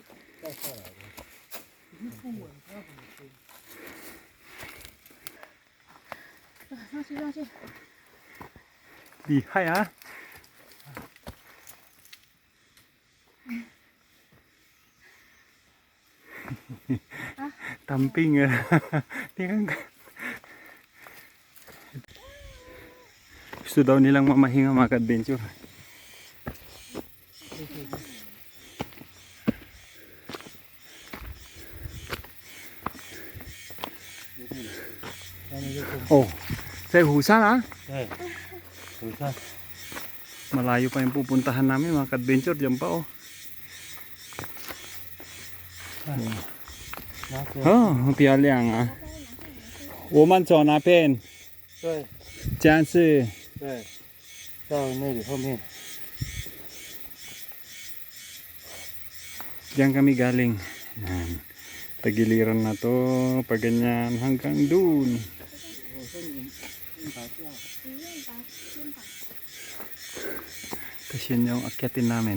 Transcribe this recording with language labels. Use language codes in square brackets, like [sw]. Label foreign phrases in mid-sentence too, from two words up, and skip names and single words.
[zh] 带下来的。不稳，不要怎么追。上去上去。厉害啊 ！ Tamping ah. [tl] Tingnan ka. Gusto daw nilang mamahinga mga ka-adventure. Oh, sa Husan ah. [zh] 对，你看， [tl] Malayo pa yung pupuntahan namin mga ka-adventure. Diyan pa oh. [zh] 拿着。 Oh, 很漂亮啊。我们走那边，对这样是对，到那里后面。 [tl] diyan kami galing. Yan. Tagiliran na to, pag ganyan hanggang dun. Tapos yun yung akyatin namin.